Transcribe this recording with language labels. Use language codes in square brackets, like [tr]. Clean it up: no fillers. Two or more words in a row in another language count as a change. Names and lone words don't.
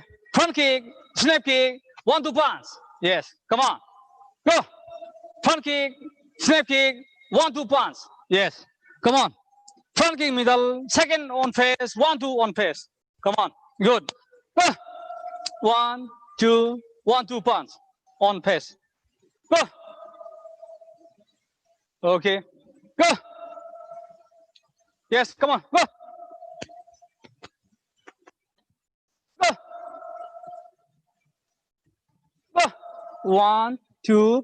[en] Front kick, snap kick, 1, 2 punch. Yes. Come on. Go. Front kick, snap kick, 1, 2 punch. Yes. Come on. Front kick middle, second on face, 1, 2 on face. Come on. Good. Go. 1, 2, 1, 2 punch on face. Go. Okay. Go. Yes. Come on. Go. Go. Go. 1, 2.